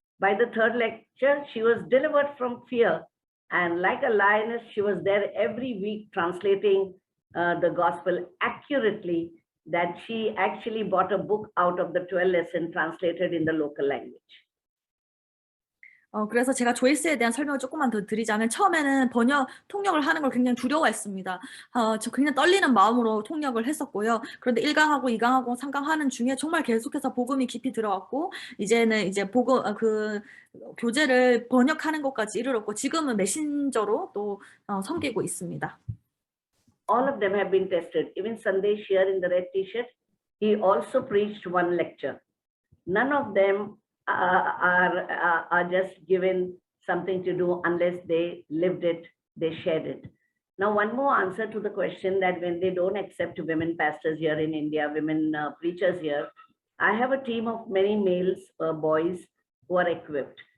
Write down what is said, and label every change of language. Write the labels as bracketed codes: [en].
[en] By the third lecture, she was delivered from fear. And like a lioness, she was there every week translating the gospel accurately, that she actually bought a book out of the 12 lesson translated in the local language. [ko] 그래서 제가 조이스에 대한 설명을 조금만 더 드리자면 처음에는 통역을 하는 걸 굉장히 두려워했습니다. 저 굉장히 떨리는 마음으로 통역을 했었고요. 그런데 1강하고 2강하고 3강 하는 중에 정말 계속해서 복음이 깊이 들어왔고 이제는 이제 그 교재를 번역하는 것까지 이르렀고 지금은 메신저로 또 섬기고 있습니다. [en] All of them have been tested. Even Sandesh here in the red t-shirt, he also preached one lecture. None of them are just given something to do unless they lived it, they shared it. Now, one more answer to the question that when they don't accept women pastors here in India, women preachers here, I have a team of many males, boys who are equipped.